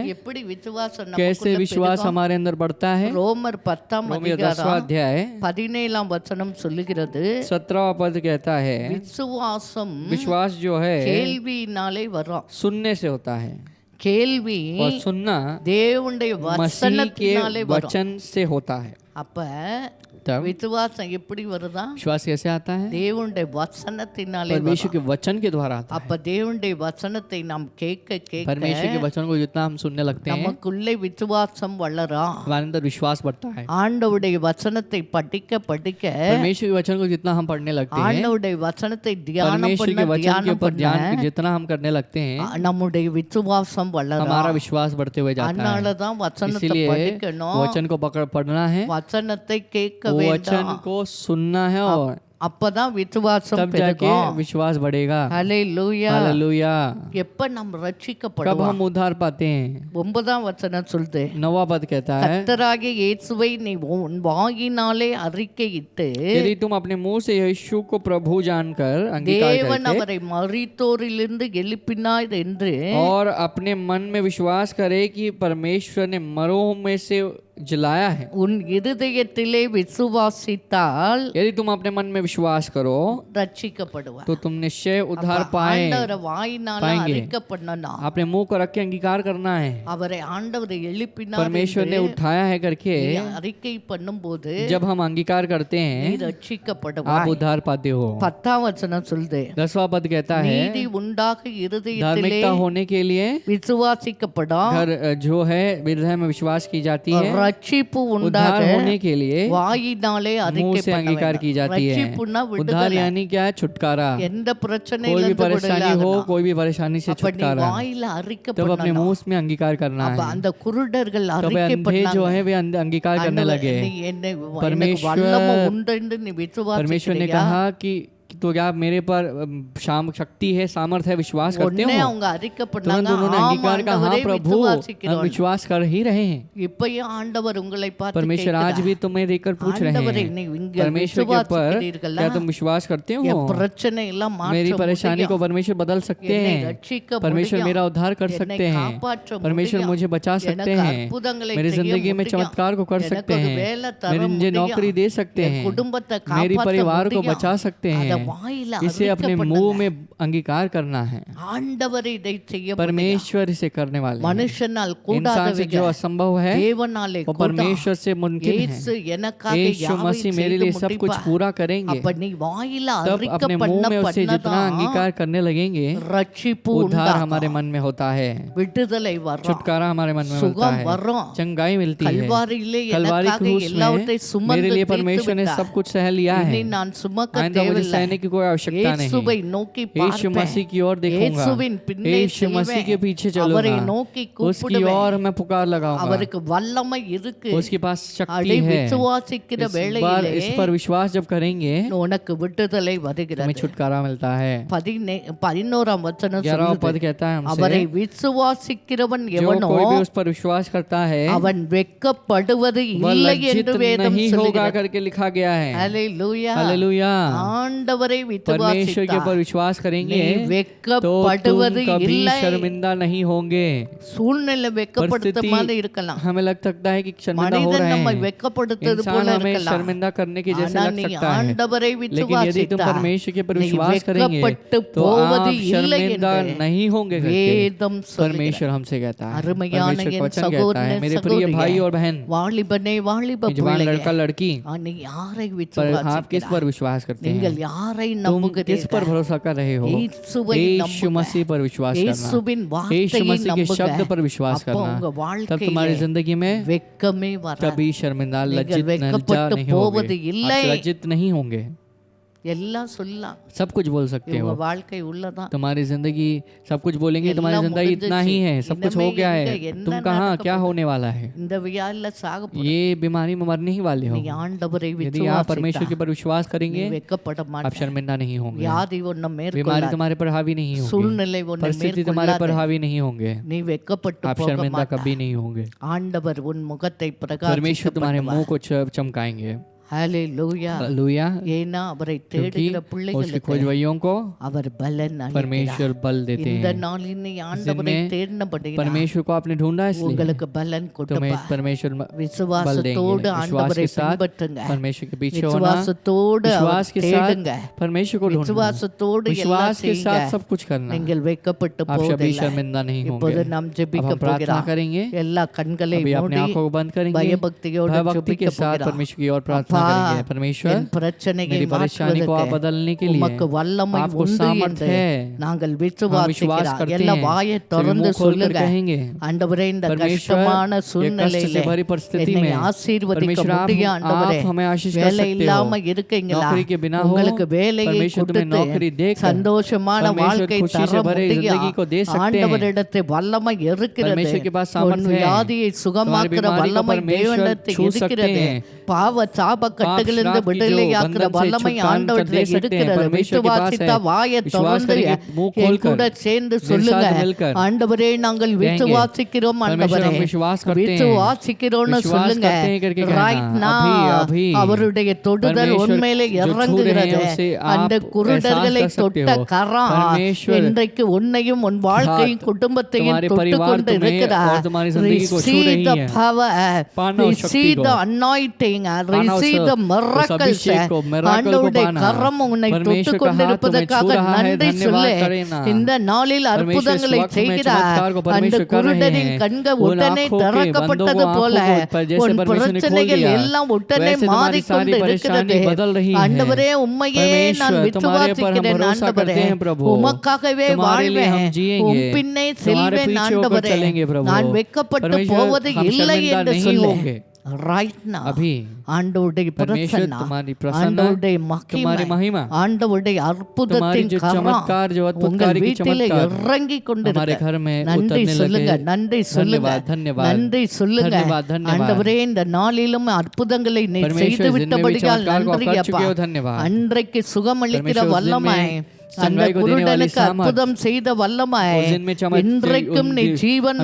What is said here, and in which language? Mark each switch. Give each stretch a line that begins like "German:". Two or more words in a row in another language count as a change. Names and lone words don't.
Tamil: எப்படி விசுவாசம்
Hindi: कैसे
Tamil: நமக்குள்ள
Hindi: विश्वास
Tamil: பெருகும்?
Hindi: हमारे अंदर बढ़ता है?
Tamil: ரோமர் 10ஆம்
Hindi: रोमियो 10वां
Tamil: அதிகாரம்
Hindi: अध्याय
Tamil: 17ஆம் வசனம் சொல்லுகிறது,
Hindi: 17वां पद कहता है,
Tamil: விசுவாசம்
Hindi: विश्वास जो है
Tamil: கேள்வியினாலே வரும்.
Hindi: सुनने से होता है,
Tamil: கேள்வி
Hindi: और सुनना
Tamil: தேவனுடைய
Hindi: मसीह के
Tamil: வசனத்தினாலே வரும்.
Hindi: वचन से होता है।
Tamil: அப்ப
Hindi: तब
Tamil: விசுவாசம் எப்படி வருதா?
Hindi: विश्वास कैसे आता है?
Tamil: தேவனுடைய வசனத்தினாலே
Hindi: परमेश्वर
Tamil: வரும்.
Hindi: के वचन के द्वारा आता है।
Tamil: அப்ப தேவனுடைய வசனத்தை நாம் கேட்க கேட்க
Hindi: परमेश्वर के वचन को जितना हम सुनने लगते हैं,
Tamil: நமக்குள்ளே விசுவாசம் வளரும்.
Hindi: हमारे अंदर विश्वास बढ़ता है।
Tamil: ஆண்டவருடைய வசனத்தை படிக்க படிக்க
Hindi: परमेश्वर के वचन को जितना हम पढ़ने लगते हैं,
Tamil: ஆண்டவருடைய வசனத்தை தியானம்
Hindi: परमेश्वर के
Tamil: பண்ண
Hindi: वचन के
Tamil: தியானம்
Hindi: ऊपर
Tamil: பண்ண
Hindi: ध्यान जितना हम करने लगते हैं,
Tamil: நம்முடைய விசுவாசம் வளரும்.
Hindi: हमारा विश्वास बढ़ते हुए जाता है।
Tamil: அதனாலதான் வசனத்தை
Hindi: इसीलिए
Tamil: படிக்கணும்,
Hindi: वचन को पढ़ना है,
Tamil: வசனத்தை கேட்க
Hindi: वो वचन
Tamil: வேண்டும்.
Hindi: को सुनना है, और
Tamil: அப்பதான் விசுவாசம்
Hindi: तब जाके
Tamil: பெருகும்.
Hindi: विश्वास बढ़ेगा।
Tamil: ஹalleluya.
Hindi: हालेलुया।
Tamil: எப்ப நம்ம
Hindi: कब
Tamil: ரட்சிக்கப்படுவோம்?
Hindi: हम उद्धार पाते हैं?
Tamil: 9ஆம் வசனம் சொல்லுது,
Hindi: 9वां पद कहता है,
Tamil: கர்த்தராகிய இயேசுவை நீ உன் வாயினாலே அறிக்கையிட்டு
Hindi: यदि तुम अपने मुंह से यीशु को प्रभु जानकर अंगीकार
Tamil: தேவன்
Hindi: करके
Tamil: அவரை மரித்தோரிலிருந்து எழுப்பினார் என்று
Hindi: और अपने मन में विश्वास करे कि परमेश्वर ने मरों में से जलाया है,
Tamil: உன் இருதயத்திலே விசுவாசித்தால்
Hindi: यदि तुम अपने मन में विश्वास करो
Tamil: ரட்சிக்கப்படுவார்.
Hindi: तो तुम निश्चय उद्धार पाए।
Tamil: ஆண்டவரை வாயினால
Hindi: पाएंगे।
Tamil: அறிக்கப்படணும்.
Hindi: अपने मुंह को रख के अंगीकार करना है,
Tamil: அவரை ஆண்டவரை எழுப்பினார்
Hindi: परमेश्वर ने
Tamil: என்று
Hindi: उठाया है करके
Tamil: நீ அறிக்கை பண்ணும்போது
Hindi: जब हम अंगीकार करते
Tamil: நீ
Hindi: हैं,
Tamil: ரட்சிக்கப்படுவாய்.
Hindi: आप उद्धार पाते हो।
Tamil: 10ஆம் வசனம் சொல்லுது,
Hindi: 10वां पद कहता है,
Tamil: நீதி உண்டாக இருதயத்திலே
Hindi: धार्मिकता होने के लिए
Tamil: விசுவாசிக்கப்படும்,
Hindi: घर जो है हृदय में विश्वास की जाती है,
Tamil: ரட்சிப்பு
Hindi: उद्धार
Tamil: உண்டாக
Hindi: होने के लिए
Tamil: வாயினாலே
Hindi: मुंह
Tamil: அறிக்கை
Hindi: से
Tamil: பண்ண
Hindi: अंगीकार की
Tamil: வேண்டும்.
Hindi: जाती है।
Tamil: ரட்சிப்புன்னா
Hindi: उद्धार
Tamil: விடுதலை.
Hindi: यानी क्या है? छुटकारा।
Tamil: எந்த
Hindi: कोई भी
Tamil: பிரச்சனையிலிருந்து
Hindi: परेशानी हो,
Tamil: விடுதலை.
Hindi: कोई भी परेशानी से
Tamil: அப்ப நீ
Hindi: छुटकारा,
Tamil: வாயில அறிக்கை
Hindi: तब अपने
Tamil: பண்ணணும்.
Hindi: मुंह में अंगीकार करना
Tamil: அப்ப
Hindi: है।
Tamil: அந்த குருடர்கள்
Hindi: तब
Tamil: அறிக்கை
Hindi: अंधे जो
Tamil: பண்ணாங்க.
Hindi: है वे अंगीकार करने लगे।
Tamil: நீ என்னை எனக்கு
Hindi: परमेश्वर-
Tamil: வல்லமை உண்டு என்று நீ
Hindi: परमेश्वर ने
Tamil: விசுவாசிக்கிறியா?
Hindi: कहा कि तो क्या मेरे पर शक्ति है, सामर्थ्य है, विश्वास करते
Tamil: உடனே
Hindi: हो?
Tamil: அவங்க அறிக்கை
Hindi: तुरंत
Tamil: பண்ணாங்க,
Hindi: उन्होंने
Tamil: ஆம்
Hindi: अंगीकार कहा, हाँ
Tamil: ஆண்டவரே
Hindi: प्रभु, हम
Tamil: விசுவாசிக்கிறோம்.
Hindi: विश्वास कर ही रहे हैं।
Tamil: இப்பயும் ஆண்டவர் உங்களை பார்த்து
Hindi: परमेश्वर आज
Tamil: கேட்கிறார்.
Hindi: भी तुम्हें देखकर पूछ रहे
Tamil: ஆண்டவரே,
Hindi: हैं,
Tamil: நீ இங்க
Hindi: परमेश्वर के ऊपर
Tamil: விசுவாசிக்கிறீர்களா?
Hindi: क्या तुम विश्वास करते
Tamil: என்
Hindi: हो?
Tamil: பிரச்சனை எல்லாம்
Hindi: मेरी
Tamil: மாற்ற
Hindi: परेशानी को
Tamil: முடியும்.
Hindi: परमेश्वर बदल सकते
Tamil: என்னை
Hindi: हैं।
Tamil: ரட்சிக்க
Hindi: परमेश्वर
Tamil: முடியும்.
Hindi: मेरा उद्धार कर
Tamil: என்னை
Hindi: सकते हैं।
Tamil: காப்பாற்ற
Hindi: परमेश्वर
Tamil: முடியும்.
Hindi: मुझे बचा सकते
Tamil: எனக்கு
Hindi: हैं।
Tamil: அற்புதங்களை
Hindi: मेरी
Tamil: செய்ய
Hindi: जिंदगी में
Tamil: முடியும்.
Hindi: चमत्कार को कर
Tamil: எனக்கு
Hindi: सकते
Tamil: ஒரு
Hindi: हैं।
Tamil: வேலை தர
Hindi: मुझे
Tamil: முடியும்.
Hindi: नौकरी दे सकते
Tamil: என்
Hindi: हैं।
Tamil: குடும்பத்தை
Hindi: मेरी
Tamil: காப்பாற்ற
Hindi: परिवार को
Tamil: முடியும்.
Hindi: बचा सकते हैं।
Tamil: அதை வாயில
Hindi: इसे अपने मुंह में अंगीकार करना है।
Tamil: ஆண்டவர் இதை செய்ய
Hindi: परमेश्वर इसे करने वाले हैं।
Tamil: மனுஷனால்
Hindi: इंसान से जो
Tamil: கூடாதவைகள்
Hindi: असंभव है
Tamil: தேவனாலே
Hindi: वो परमेश्वर से मुमकिन है।
Tamil: இயேசு எனக்காக
Hindi: यीशु
Tamil: யாவை
Hindi: मसीह मेरे
Tamil: செய்து
Hindi: लिए सब कुछ
Tamil: முடிப்பார்.
Hindi: पूरा करेंगे।
Tamil: அப்ப நீ வாயில
Hindi: तब
Tamil: அறிக்கை
Hindi: अपने
Tamil: பண்ண
Hindi: मुंह में उसे जितना
Tamil: பண்ணதான்
Hindi: अंगीकार करने लगेंगे
Tamil: ரட்சிப்பு
Hindi: उद्धार
Tamil: உண்டாகும்.
Hindi: हमारे मन में होता है,
Tamil: விடுதலை வரும்,
Hindi: छुटकारा हमारे मन में मिलता
Tamil: சுகம்
Hindi: है,
Tamil: வரும்.
Hindi: चंगाई मिलती है।
Tamil: கல்வாரியிலே
Hindi: कलवारी
Tamil: எனக்காக
Hindi: क्रूस
Tamil: எல்லாவற்றையும்
Hindi: में
Tamil: சுமந்து
Hindi: मेरे लिए
Tamil: தீர்த்து
Hindi: परमेश्वर ने
Tamil: விட்டார்.
Hindi: सब कुछ सह लिया है।
Tamil: இனி நான் சுமக்க
Hindi: आइंदा मुझे
Tamil: தேவையில்லை.
Hindi: सहने की कोई आवश्यकता
Tamil: இயேசுவை
Hindi: नहीं।
Tamil: நோக்கி
Hindi: यीशु
Tamil: பார்ப்பேன்.
Hindi: मसीह की ओर देखूंगा,
Tamil: இயேசுவின் பின்னே
Hindi: यीशु मसीह के
Tamil: செல்வேன்.
Hindi: पीछे
Tamil: அவரை
Hindi: चलूंगा,
Tamil: நோக்கி
Hindi: उसकी
Tamil: கூப்பிடுவேன்.
Hindi: ओर मैं पुकार लगाऊंगा।
Tamil: அவருக்கு வல்லமை இருக்கு.
Hindi: उसके पास शक्ति
Tamil: அதை
Hindi: है।
Tamil: விசுவாசிக்கிற
Hindi: इस बार
Tamil: வேளையிலே
Hindi: इस पर विश्वास जब करेंगे
Tamil: உனக்கு விடுதலை
Hindi: हमें
Tamil: வருகிறது.
Hindi: छुटकारा मिलता है।
Tamil: 11ஆம் வசனம்
Hindi: 11वां
Tamil: சொல்லுது,
Hindi: पद कहता है
Tamil: அவரை
Hindi: हमसे,
Tamil: விசுவாசிக்கிறவன்
Hindi: जो
Tamil: எவனோ
Hindi: कोई भी उस पर विश्वास करता है
Tamil: அவன் வெட்கப்படுவது
Hindi: वह
Tamil: இல்லை
Hindi: लज्जित
Tamil: என்று வேதம்
Hindi: नहीं होगा
Tamil: சொல்லுகிறது.
Hindi: करके लिखा गया है।
Tamil: ஹalleluya.
Hindi: हालेलुया।
Tamil: ஆண்டவரை
Hindi: परमेश्वर के ऊपर
Tamil: விசுவாசித்தால்
Hindi: विश्वास करेंगे
Tamil: நீ
Hindi: तो तुम
Tamil: வெட்கப்படுவது
Hindi: कभी
Tamil: இல்லை.
Hindi: शर्मिंदा नहीं होंगे।
Tamil: சூழ்நிலை வெட்கப்படுத்த
Hindi: परिस्थिति
Tamil: மாதிரி இருக்கலாம்,
Hindi: हमें लग सकता है कि शर्मिंदा हो
Tamil: மனிதன்
Hindi: रहे
Tamil: நம்மை
Hindi: हैं,
Tamil: வெட்கப்படுத்துறது
Hindi: इंसान
Tamil: போல
Hindi: हमें
Tamil: இருக்கலாம்.
Hindi: शर्मिंदा करने के जैसे
Tamil: ஆனா
Hindi: लग
Tamil: நீ
Hindi: सकता है,
Tamil: ஆண்டவரை
Hindi: लेकिन यदि तुम
Tamil: விசுவாசித்தால்
Hindi: परमेश्वर के ऊपर
Tamil: நீ
Hindi: विश्वास करेंगे
Tamil: வெட்கப்பட்டு
Hindi: तो आप
Tamil: போவது இல்லை
Hindi: शर्मिंदा
Tamil: என்று
Hindi: नहीं होंगे करके
Tamil: வேதம் சொல்லுகிறது.
Hindi: परमेश्वर हमसे कहता है।
Tamil: அருமையான
Hindi: परमेश्वर का
Tamil: என்
Hindi: वचन कहता है,
Tamil: சகோதரனே,
Hindi: मेरे प्रिय
Tamil: சகோதரியே,
Hindi: भाई और बहन,
Tamil: வாலிபனே வாலிப
Hindi: जवान
Tamil: பிள்ளையே,
Hindi: लड़का लड़की,
Tamil: நீ யாரை
Hindi: पर आप किस
Tamil: விசுவாசிக்கிறாய்?
Hindi: पर विश्वास करते
Tamil: நீங்கள்
Hindi: हैं?
Tamil: யாரை
Hindi: तुम किस पर
Tamil: நம்புகிறீர்கள்?
Hindi: भरोसा कर रहे हो?
Tamil: இயேசுவை
Hindi: यीशु
Tamil: நம்புங்க.
Hindi: मसीह पर विश्वास करना,
Tamil: இயேசுவின்
Hindi: यीशु
Tamil: வார்த்தையை
Hindi: मसीह के
Tamil: நம்புங்க.
Hindi: शब्द पर विश्वास
Tamil: அப்போ
Hindi: करना,
Tamil: உங்க
Hindi: तब तुम्हारी
Tamil: வாழ்க்கையிலே
Hindi: जिंदगी में
Tamil: வெட்கமே வராது.
Hindi: कभी शर्मिंदा
Tamil: நீங்கள்
Hindi: लज्जित लज्जा
Tamil: வெட்கப்பட்டு
Hindi: नहीं होगे,
Tamil: போவது இல்லை.
Hindi: आप लज्जित नहीं होंगे,
Tamil: எல்லாம் சொல்லலாம்.
Hindi: सब कुछ बोल सकते
Tamil: இவங்க
Hindi: हो।
Tamil: வாழ்க்கை உள்ளதான்.
Hindi: तुम्हारी जिंदगी सब कुछ बोलेंगे, तुम्हारी
Tamil: எல்லாம்
Hindi: जिंदगी इतना ही है, सब कुछ हो
Tamil: இனிமே
Hindi: गया
Tamil: எங்க,
Hindi: है,
Tamil: என்ன
Hindi: तुम कहाँ
Tamil: நடக்க
Hindi: क्या
Tamil: போகுது?
Hindi: होने वाला है,
Tamil: இந்த வியாதில சாக போற.
Hindi: ये बीमारी में मरने ही वाले हो।
Tamil: நீ ஆண்டவரை
Hindi: यदि आप परमेश्वर के
Tamil: விசுவாசித்தா
Hindi: ऊपर विश्वास
Tamil: நீ
Hindi: करेंगे
Tamil: வெட்கப்பட
Hindi: आप
Tamil: மாட்டாய்.
Hindi: शर्मिंदा नहीं होंगे,
Tamil: வியாதி உன்னை
Hindi: बीमारी
Tamil: மேற்கொள்ளாது.
Hindi: तुम्हारे पर हावी नहीं होगी,
Tamil: சூழ்நிலை உன்னை
Hindi: परिस्थिति तुम्हारे पर
Tamil: மேற்கொள்ளாது.
Hindi: हावी नहीं होंगे,
Tamil: நீ வெட்கப்பட்டு
Hindi: आप
Tamil: போக
Hindi: शर्मिंदा
Tamil: மாட்டாய்.
Hindi: कभी नहीं होंगे।
Tamil: ஆண்டவர் உன் முகத்தை
Hindi: परमेश्वर तुम्हारे मुंह
Tamil: பிரகாசிக்கப்படுவார்.
Hindi: को चमकाएंगे।
Tamil: ஹalleluya.
Hindi: हालेलुया।
Tamil: ஏன்னா அவரை
Hindi: क्योंकि
Tamil: தேடுகிற
Hindi: उसके
Tamil: பிள்ளைகளுக்கு
Hindi: खोजवैयों को
Tamil: அவர் பலன்
Hindi: परमेश्वर
Tamil: அளிக்கிறார்.
Hindi: बल देते
Tamil: இந்த
Hindi: हैं।
Tamil: நாளில் நீ ஆண்டவரை
Hindi: जिनमें
Tamil: தேடினபடியால்
Hindi: परमेश्वर को आपने ढूंढा इसलिए
Tamil: உங்களுக்கு பலன்
Hindi: तुम्हें
Tamil: கொடுப்பார்.
Hindi: परमेश्वर बल देंगे।
Tamil: விசுவாசத்தோடு
Hindi: विश्वास
Tamil: ஆண்டவரை
Hindi: के साथ
Tamil: பின்பற்றுங்க.
Hindi: परमेश्वर के पीछे होना,
Tamil: விசுவாசத்தோடு
Hindi: विश्वास के साथ
Tamil: தேடுங்க.
Hindi: परमेश्वर को ढूंढना,
Tamil: விசுவாசத்தோடு எல்லாம்
Hindi: विश्वास के
Tamil: செய்யுங்க.
Hindi: साथ सब कुछ करना,
Tamil: நீங்கள் வெட்கப்பட்டு
Hindi: आप कभी
Tamil: போவதில்லை.
Hindi: शर्मिंदा नहीं
Tamil: இப்போது
Hindi: होंगे।
Tamil: நாம்
Hindi: अब
Tamil: ஜெபிக்க
Hindi: हम प्रार्थना
Tamil: போகிறோம்.
Hindi: करेंगे,
Tamil: எல்லா கண்களை
Hindi: अभी अपने
Tamil: மூடி
Hindi: आंखों को बंद करेंगे,
Tamil: பயபக்தியோடு
Hindi: भयभक्ति के
Tamil: ஜெபிக்க
Hindi: साथ
Tamil: போகிறோம்.
Hindi: परमेश्वर की ओर प्रार्थना
Tamil: அப்பா,
Hindi: करेंगे। परमेश्वर
Tamil: என் பிரச்சனையை
Hindi: मेरी परेशानी को आप बदलने के लिए
Tamil: உமக்கு வல்லமை
Hindi: आपको
Tamil: உண்டு
Hindi: सामर्थ
Tamil: என்று
Hindi: है,
Tamil: நாங்கள்
Hindi: हम विश्वास
Tamil: விசுவாசிக்கிறோம்.
Hindi: करते
Tamil: எல்லா
Hindi: हैं,
Tamil: வாயை
Hindi: सभी
Tamil: திறந்து
Hindi: मुंह खोलकर
Tamil: சொல்லுங்க.
Hindi: कहेंगे,
Tamil: ஆண்டவரே, இந்த
Hindi: परमेश्वर
Tamil: கஷ்டமான
Hindi: ये कष्ट
Tamil: சூழ்நிலையில
Hindi: से भरी परिस्थिति
Tamil: என்னை
Hindi: में
Tamil: ஆசீர்வதிக்க
Hindi: परमेश्वर
Tamil: முடியும். ஆண்டவரே,
Hindi: आप हमें आशीष कर
Tamil: வேலை
Hindi: सकते
Tamil: இல்லாம
Hindi: हो,
Tamil: இருக்கீங்களா?
Hindi: नौकरी के बिना हो,
Tamil: உங்களுக்கு வேலையை
Hindi: परमेश्वर तुम्हें नौकरी
Tamil: கொடுத்து
Hindi: देकर
Tamil: சந்தோஷமான
Hindi: परमेश्वर
Tamil: வாழ்க்கை
Hindi: खुशी
Tamil: தர
Hindi: से भरे
Tamil: முடியும்.
Hindi: जिंदगी को दे सकते हैं।
Tamil: ஆண்டவரிடத்தில் வல்லமை இருக்கிறது.
Hindi: परमेश्वर के पास
Tamil: உன்
Hindi: सामर्थ है,
Tamil: வியாதியை
Hindi: तुम्हारी
Tamil: சுகமாக்குற
Hindi: बीमारी को
Tamil: வல்லமை
Hindi: परमेश्वर
Tamil: தேவனிடத்தில்
Hindi: छू सकते
Tamil: இருக்கிறது.
Hindi: हैं।
Tamil: பாவ சாப கட்டுகளிலிருந்து
Hindi: श्राप की जो
Tamil: விடுதலையாக்குற
Hindi: बंधन से
Tamil: வல்லமை
Hindi: छुटकारा
Tamil: ஆண்டவரிடத்தில்
Hindi: दे सकते हैं,
Tamil: இருக்கிறது.
Hindi: परमेश्वर के पास
Tamil: விசுவாசித்த
Hindi: है।
Tamil: வாயை
Hindi: विश्वास
Tamil: திறந்து
Hindi: करेंगे, मुंह
Tamil: என்
Hindi: खोलकर,
Tamil: கூட சேர்ந்து
Hindi: मेरे
Tamil: சொல்லுங்க.
Hindi: साथ मिलकर
Tamil: ஆண்டவரே, நாங்கள்
Hindi: कहेंगे,
Tamil: விசுவாசிக்கிறோம்.
Hindi: परमेश्वर
Tamil: ஆண்டவரே,
Hindi: हम विश्वास करते हैं,
Tamil: விசுவாசிக்கிறோம்னு
Hindi: विश्वास
Tamil: சொல்லுங்க.
Hindi: करते हैं करके कहना,
English: Right now,
Hindi: अभी
Tamil: அவருடைய தொடுதல்
Hindi: परमेश्वर
Tamil: உண்மையிலே
Hindi: जो छू रहे
Tamil: இறங்குகிறது.
Hindi: हैं उसे
Tamil: அந்த
Hindi: आप
Tamil: குருடர்களை
Hindi: एहसास कर सकते
Tamil: தொட்ட
Hindi: हो।
Tamil: கரம்
Hindi: परमेश्वर
Tamil: இன்றைக்கு உன்னையும் உன் வாழ்க்கையும் குடும்பத்தையும்
Hindi: तुम्हारे
Tamil: தொட்டு
Hindi: परिवार
Tamil: கொண்டு
Hindi: तुम्हें
Tamil: இருக்கிறார்.
Hindi: और तुम्हारी जिंदगी को छू
English: Receive
Hindi: रही
English: the
Hindi: है।
English: power,
Hindi: पाना उस शक्ति
English: receive
Hindi: को,
English: the anointing,
Hindi: पाना उस
English: receive the miracles.
Hindi: अभिषेक को, miracle को
Tamil: ஆண்டவருடைய
Hindi: पाना।
Tamil: கரம் உன்னை தொட்டு
Hindi: परमेश्वर का हाथ तुम्हें
Tamil: கொண்டிருப்பதற்காக
Hindi: छू रहा है,
Tamil: நன்றி
Hindi: धन्यवाद
Tamil: சொல்லு.
Hindi: करेना।
Tamil: இந்த நாளில்
Hindi: परमेश्वर
Tamil: அற்புதங்களை
Hindi: इस वक्त में
Tamil: செய்கிறார்.
Hindi: चमत्कार को
Tamil: அந்த
Hindi: परमेश्वर कर रहे
Tamil: குருடரின்
Hindi: हैं।
Tamil: கண்கள்
Hindi: उन
Tamil: உடனே
Hindi: आँखों के
Tamil: திறக்கப்பட்டது
Hindi: बंदों को
Tamil: போல
Hindi: आँखों को जैसे
Tamil: உன்
Hindi: परमेश्वर ने खोल
Tamil: பிரச்சனைகள்
Hindi: दिया,
Tamil: எல்லாம் உடனே
Hindi: वैसे तुम्हारी सारी
Tamil: மாறிக்கொண்டு
Hindi: परेशानी
Tamil: இருக்கிறது.
Hindi: बदल रही है।
Tamil: ஆண்டவரே, உம்மையே நான்
Hindi: परमेश्वर तुम्हारे पर हम
Tamil: விசுவாசிக்கிறேன்.
Hindi: भरोसा
Tamil: ஆண்டவரே,
Hindi: करते हैं प्रभु,
Tamil: உமக்காகவே
Hindi: तुम्हारे लिए हम
Tamil: வாழ்வேன்.
Hindi: जिएंगे,
Tamil: உம் பின்னே
Hindi: तुम्हारे
Tamil: செல்வேன்.
Hindi: पीछे होकर
Tamil: ஆண்டவரே,
Hindi: चलेंगे प्रभु।
Tamil: நான் வெட்கப்பட்டு
Hindi: परमेश्वर,
Tamil: போவது
Hindi: हम
Tamil: இல்லை
Hindi: शर्मिंदा
Tamil: என்று
Hindi: नहीं
Tamil: சொல்லு.
Hindi: होंगे।
English: Right now,
Hindi: अभी
Tamil: ஆண்டவருடைய
Hindi: परमेश्वर
Tamil: பிரசன்னம்,
Hindi: तुम्हारी प्रसन्न,
Tamil: ஆண்டவருடைய
Hindi: तुम्हारी
Tamil: மகிமை,
Hindi: महिमा,
Tamil: ஆண்டவருடைய
Hindi: तुम्हारी
Tamil: அற்புதத்தின்
Hindi: जो
Tamil: கரம்
Hindi: चमत्कार, जो
Tamil: உங்கள்
Hindi: अद्भुतकारी की
Tamil: வீட்டிலே
Hindi: चमत्कार
Tamil: இறங்கி
Hindi: हमारे
Tamil: கொண்டிருக்க
Hindi: घर में
Tamil: நன்றி
Hindi: उतरने
Tamil: சொல்லுங்க.
Hindi: लगे।
Tamil: நன்றி சொல்லுங்க.
Hindi: धन्यवाद, धन्यवाद,
Tamil: நன்றி சொல்லுங்க.
Hindi: धन्यवाद, धन्यवाद।
Tamil: ஆண்டவரே, இந்த நாளிலும் அற்புதங்களை நீர்
Hindi: परमेश्वर
Tamil: செய்து
Hindi: इस दिन में भी
Tamil: விட்டபடியால்
Hindi: चमत्कार को आप
Tamil: நன்றி
Hindi: कर
Tamil: அப்பா.
Hindi: चुके हो, धन्यवाद।
Tamil: அன்றைக்கு சுகமளிக்கிற
Hindi: परमेश्वर उस दिन
Tamil: வல்லமை
Hindi: में चंगाई को देने वाली
Tamil: குருடனுக்கு
Hindi: सामर्थ,
Tamil: அற்புதம் செய்த வல்லமாய்
Hindi: उस दिन में चमत्कार,
Tamil: இன்றைக்கும் நீ ஜீவன்